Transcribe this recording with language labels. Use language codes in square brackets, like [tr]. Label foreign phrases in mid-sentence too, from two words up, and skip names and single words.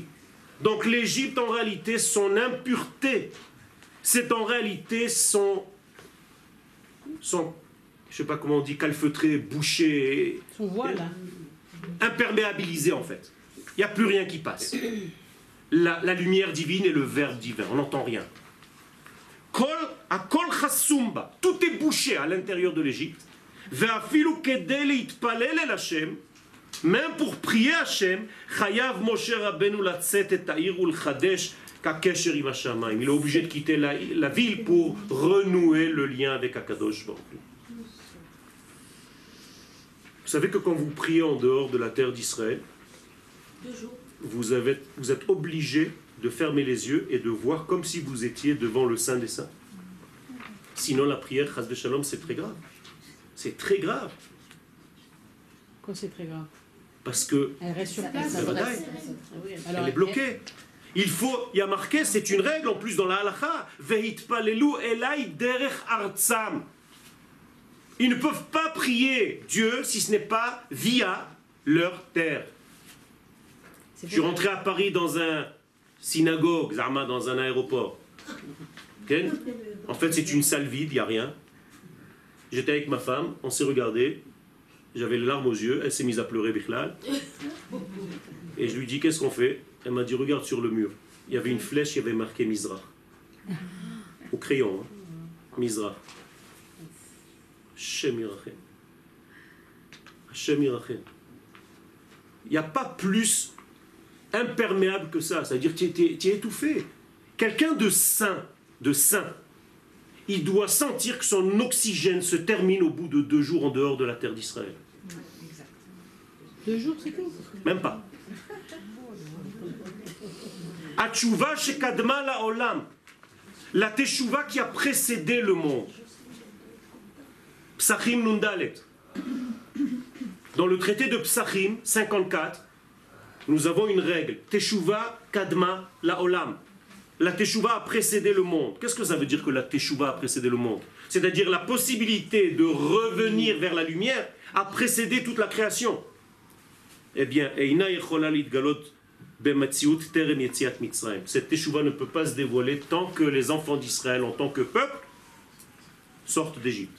[fr] Donc l'Égypte en réalité, son impureté, c'est en réalité son je sais pas comment on dit, calfeutré, bouché, Son voile. imperméabilisé en fait. Il n'y a plus rien qui passe. La lumière divine et le verbe divin, on n'entend rien. [he] כל חסומה בה, [fr] tout est bouché à l'intérieur de l'Égypte. [he] ואפילו כדי להתפלל אל השם, [fr] même pour prier Hashem, [he] חייב משה רבינו לצאת את העיר ולחדש כקשר עם השמים. [fr] Il est obligé de quitter la ville pour renouer le lien avec Akadosh Baruch Hu. Vous savez que quand vous priez en dehors de la terre d'Israël, 2 jours. vous êtes obligé de fermer les yeux et de voir comme si vous étiez devant le Saint des Saints. Sinon la prière, [he] חס ושלום, [fr] c'est très grave. C'est très grave. Quoi, c'est très grave. Parce que Elle reste sur place. elle Alors, est bloquée. Il y a marqué, c'est une règle en plus dans la halakha, [he] והתפללו אליי דרך ארצם. [fr] Ils ne peuvent pas prier Dieu si ce n'est pas via leur terre. Je suis rentré à Paris dans un synagogue, Zarma, dans un aéroport. Okay? En fait, c'est une salle vide, il n'y a rien. J'étais avec ma femme, on s'est regardé, j'avais les larmes aux yeux, elle s'est mise à pleurer, Bichlal. Et je lui dis, qu'est-ce qu'on fait? Elle m'a dit, regarde sur le mur. Il y avait une flèche, il y avait marqué Mizrach. Au crayon, hein? Mizrach. [he] השם ירחם. השם ירחם. [fr] Il n'y a pas plus imperméable que ça. C'est-à-dire que tu es étouffé. Quelqu'un de sain, il doit sentir que son oxygène se termine au bout de 2 jours en dehors de la terre d'Israël. 2 jours, c'est tout. Même pas. [he] התשובה שקדמה לעולם. [fr] La teshuva qui a précédé le monde. Psachim Nundalet. Dans le traité de Psachim 54, nous avons une règle. [he] תשובה קדמה לעולם. [fr] La teshuva a précédé le monde. Qu'est-ce que ça veut dire que la teshuva a précédé le monde? C'est-à-dire la possibilité de revenir vers la lumière a précédé toute la création. Eh bien, cette teshuva ne peut pas se dévoiler tant que les enfants d'Israël en tant que peuple sortent d'Égypte.